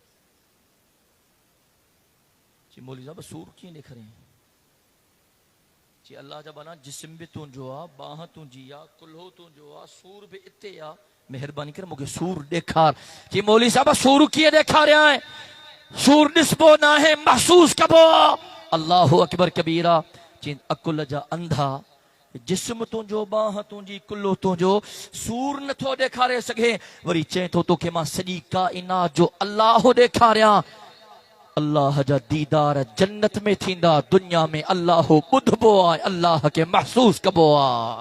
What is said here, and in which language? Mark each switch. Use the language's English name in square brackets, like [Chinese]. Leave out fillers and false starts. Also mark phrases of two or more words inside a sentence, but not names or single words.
[Sindhi] चई मोली साहब सूर कीअं ॾेखारे? चई अल्लाह जा बाना जिस्म बि तुंहिंजो आहे, बाह तुंहिंजी आहे, कुल्हो तुंहिंजो आहे, सूर बि इते आहे, महिरबानी करे मूंखे सूर ॾेखार। चई मौली साहब सूर कीअं ॾेखारिया आहे? सूर ॾिसबो न आहे, महसूस कबो आहे। [Arabic] الله أكبر كبيرا. [Sindhi] चई अकुल जा अंधा, जिस्म तुंहिंजो, बाह तुंहिंजी, कुल्हो तुंहिंजो, सूर नथो ॾेखारे सघे। वरी चए थो तोखे मां सॼी काइनात जो अल्लाह ॾेखारियां। अल्लाह जा दीदार जन्नत में थींदा, दुनिया में अल्लाह ॿुधबो आहे, अल्लाह खे महसूस कबो आहे।